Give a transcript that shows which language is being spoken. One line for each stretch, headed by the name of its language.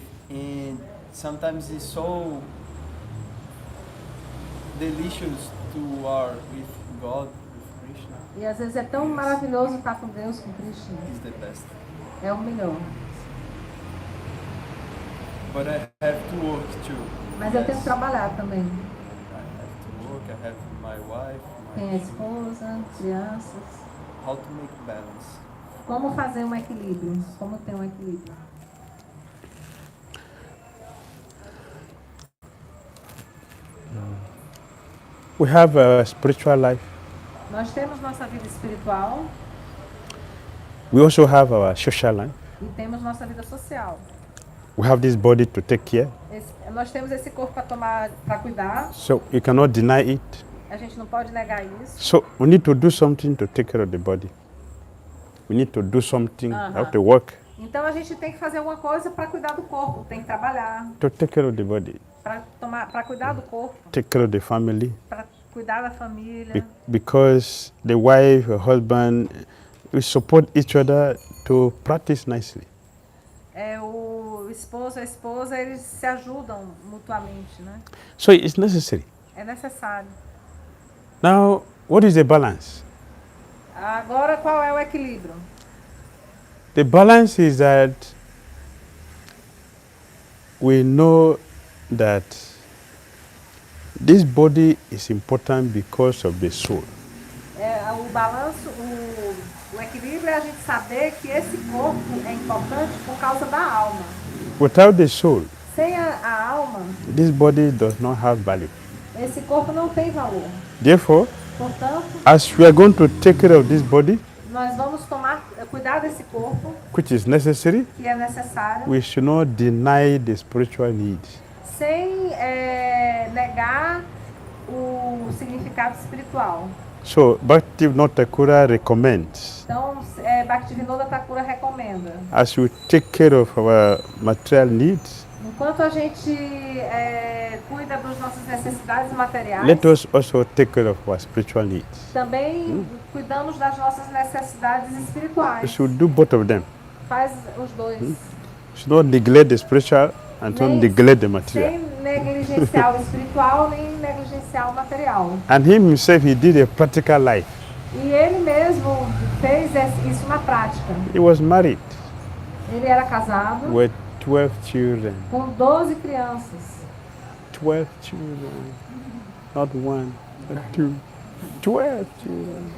English: And sometimes it's so delicious to are with God, with Krishna.
Portuguese: E às vezes é tão maravilhoso estar com Deus, com Krishna.
English: He's the best.
Portuguese: É o melhor.
English: But I have to work too.
Portuguese: Mas eu tenho que trabalhar também.
English: I have to work, I have my wife,
Portuguese: Tem a esposa, crianças.
English: how to make balance.
Portuguese: Como fazer um equilíbrio? Como ter um equilíbrio?
English: We have a spiritual life.
Portuguese: Nós temos nossa vida espiritual
English: We also have our social life.
Portuguese: e temos nossa vida social.
English: We have this body to take care.
Portuguese: Nós temos esse corpo para cuidar.
English: So you cannot deny it.
Portuguese: A gente não pode negar isso.
English: So we need to do something to take care of the body. We need to do something, have to work
Portuguese: Então a gente tem que fazer alguma coisa para cuidar do corpo. Tem que trabalhar
English: to take care of the body,
Portuguese: para cuidar do corpo,
English: take care of the family.
Portuguese: para cuidar da família.
English: Because the wife, the husband, we support each other to practice nicely.
Portuguese: O esposo e a esposa, eles se ajudam mutuamente, né?
English: So it's necessary.
Portuguese: É necessário.
English: Now, what is the balance?
Portuguese: Agora, qual é o equilíbrio?
English: The balance is that we know that this body is important because of the soul.
Portuguese: O balanço, o equilíbrio é a gente saber que esse corpo é importante por causa da alma.
English: Without the soul,
Portuguese: Sem a alma,
English: this body does not have value.
Portuguese: esse corpo não tem valor.
English: Therefore,
Portuguese: Portanto,
English: as we are going to take care of this body,
Portuguese: nós vamos cuidar desse corpo,
English: which is necessary,
Portuguese: que é necessário,
English: we should not deny the spiritual needs.
Portuguese: sem negar o significado espiritual.
English: So, Bhaktivinoda Thakur recommends,
Portuguese: Então, Bhaktivinoda Thakur recomenda,
English: as we take care of our material needs,
Portuguese: enquanto a gente cuida das nossas necessidades materiais,
English: let us also take care of our spiritual needs.
Portuguese: também cuidamos das nossas necessidades
English: We
Portuguese: espirituais.
English: should do both of them.
Portuguese: Faz os dois.
English: We should not neglect the spiritual and don't neglect the material.
Portuguese: Sem negligenciar o espiritual, nem negligenciar o material.
English: And him himself, he did a practical life.
Portuguese: E ele mesmo fez isso na prática.
English: He was married
Portuguese: Ele era casado
English: with 12 children.
Portuguese: com 12 crianças.
English: 12 children. Not one, not two. 12 children.